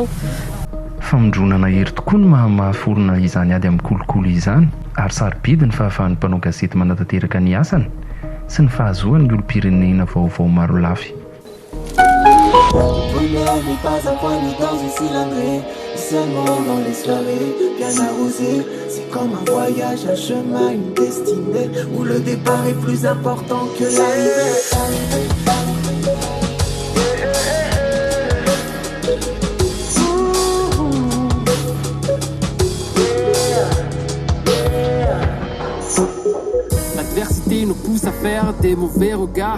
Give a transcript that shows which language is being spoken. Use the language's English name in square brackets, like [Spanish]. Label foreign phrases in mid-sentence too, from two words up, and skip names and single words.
[Malagasy] Famondronana hery tokoa no mahaforona izany ady amin'ny kolikoly izany ary sarobidy ny fahafahan'ny mpanao gazety manatanteraka ny asany sy ny fahazoan'ny olom-pirenena vaovao maro lafy. [French] Le bonheur n'est pas un point ni dans une cylindrée, seulement dans les soirées bien arrosées. C'est comme un voyage, un chemin, une destinée où le départ est plus important que l'arrivée. L'adversité nous pousse à faire des mauvais regards.